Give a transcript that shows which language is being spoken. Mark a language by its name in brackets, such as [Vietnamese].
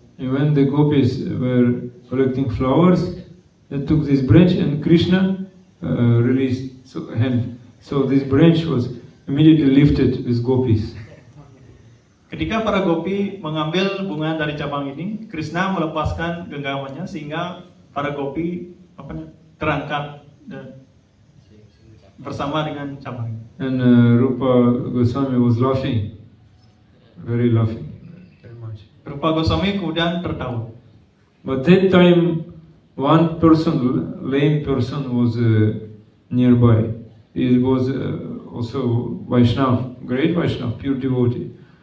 [English] And when the gopis were collecting flowers, they took this branch and Krishna released hand. So this branch was immediately lifted with gopis. [Indonesian] Ketika para gopi mengambil bunga dari cabang ini, Krishna melepaskan genggamannya sehingga para gopi terangkat bersama dengan cabang. [English] And Rupa Goswami was laughing, very laughing, very much. [Indonesian] Rupa Goswami kemudian tertawa. [English] But that time, one person, lame person, was nearby. He was also Vaishnav, great Vaishnav, pure devotee.